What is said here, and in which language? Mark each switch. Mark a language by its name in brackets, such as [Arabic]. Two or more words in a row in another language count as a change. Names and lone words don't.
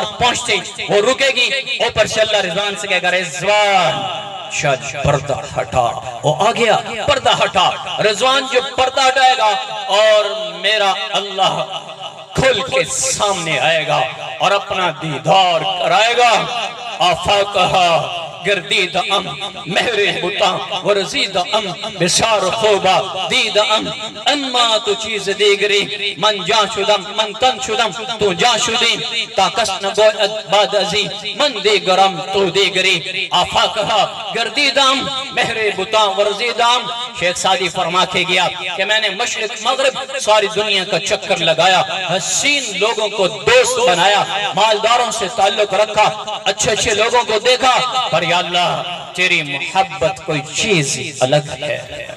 [Urdu] پہنچتے وہ رکے گی، اوپر سے اللہ رضوان سے کہہ کر رضوان شاید پردہ ہٹا، وہ آ گیا، پردہ ہٹا، رضوان جو پردہ ہٹائے گا اور میرا اللہ کھل کے سامنے آئے گا اور اپنا دیدار کرائے گا، [Persian] آفاقہا گردید ام مہر بتا ورزید ام بسار خوبا دید ام اما تو چیز دیگری من جا شدم من تن شدم تو جا شدیم تا کس نگوید بعد ازی من دیگرم تو دیگری آفاقہا گردید ام مہر بتا ورزید ام [Urdu] شیخ سعدی فرما کے گیا کہ میں نے مشرق مغرب ساری دنیا کا چکر لگایا، حسین لوگوں کو دوست بنایا، مالداروں سے تعلق رکھا، اچھے اچھے لوگوں کو دیکھا، پر یا اللہ تیری محبت کوئی چیز الگ ہے۔